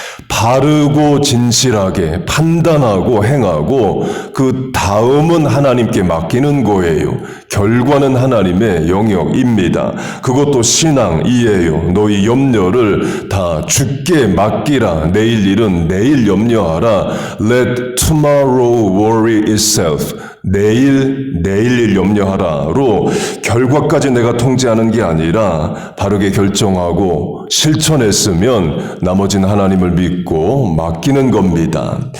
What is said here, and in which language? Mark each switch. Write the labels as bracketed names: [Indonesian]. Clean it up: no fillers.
[Korean] 바르고 진실하게 판단하고 행하고 그 다음은 하나님께 맡기는 거예요. 결과는 하나님의 영역입니다. 그것도 신앙이에요. 너희 염려를 다 주께 맡기라. 내일 일은 내일 염려하라. [English] Let tomorrow worry itself. [Korean] 내일 일 염려하라로 결과까지 내가 통제하는 게 아니라 바르게 결정하고 실천했으면 나머지는 하나님을 믿고 맡기는 겁니다.